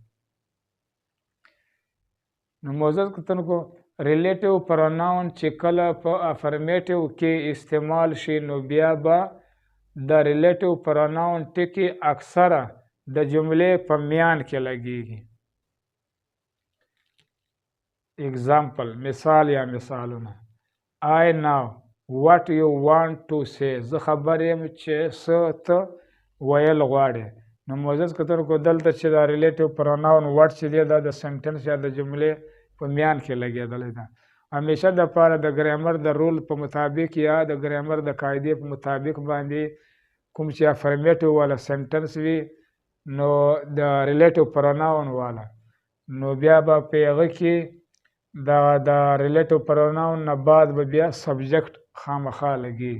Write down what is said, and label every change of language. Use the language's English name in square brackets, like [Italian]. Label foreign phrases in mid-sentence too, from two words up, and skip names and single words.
[Pashto] نو معزز کتونکو [English] relative pronoun [Pashto] چې کله په افرمیټیو کې استعمال شي نو بیا به د [English] relative pronoun [Pashto] ټکي اکثره د جملې په میان کې لګیږي. اگزامپل مثال یا مثالونه. [English] I know what you want to say. [Pashto] زه خبر یم چې څه ته ویل غواړې. نو معزز کتونکو دلته چې دا [English] relative pronoun word [Pashto] چې دی دا د سنټنس یا د جملې په میان کې لګېدلی ده. همیشه دپاره د ګرامر د رول په مطابق یا د ګرامر د قاعدې په مطابق باندې کوم چې افرمیټیو والا سنټنس وي نو د [English] relative pronoun [Pashto] والا نو بیا به په هغه کې د [English] relative pronoun [Pashto] نه بعد به بیا سبجیکټ خامخا لګېږي.